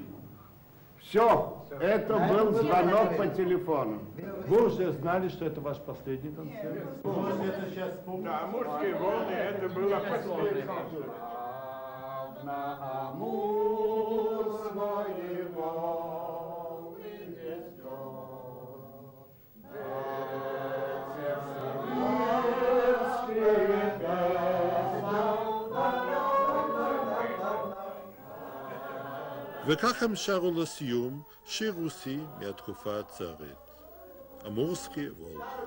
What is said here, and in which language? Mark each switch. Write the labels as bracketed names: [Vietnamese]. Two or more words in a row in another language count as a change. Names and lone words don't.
[Russian] Все, это был звонок по телефону. Вы уже знали, что это ваш последний концерт? Это сейчас Да, «Амурские волны» это было последний. На Амур свои волны несет. [Hebrew] וכך הם שרו לסיום שיר רוסי מהתקופה הצארית, אמורסקי וולף.